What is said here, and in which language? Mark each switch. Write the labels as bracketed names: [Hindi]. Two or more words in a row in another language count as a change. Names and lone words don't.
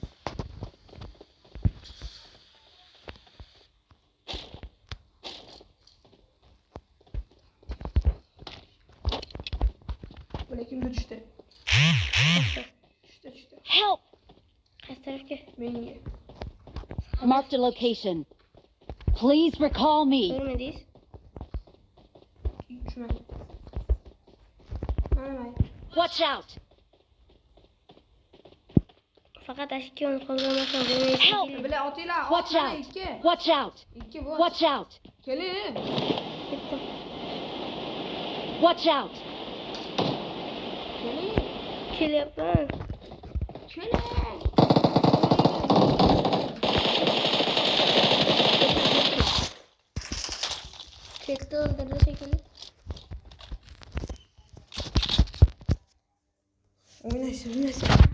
[Uzbek] Mana kimga tushdi? Tushdi. [English] Help. [Uzbek] Qaysi tarafga? Menga. [English] Marked a location. Please recall me. [Uzbek] Ko'rmadingiz? Tushmadi. Mana. [English] Watch out. [Uzbek] Faqat ashikon qolganmasa bo'lmaydi. Bilan otinglar. [English] Watch [Uzbek] Mana [English] out. 2. Watch out. [Uzbek] 2 bor. [English] Watch out. [Uzbek] Keling. Ketdim. [English] Watch out. [Uzbek] Keling. Kelyapman. Ketdi o'ldirdi shekilli. O'ynaysiz.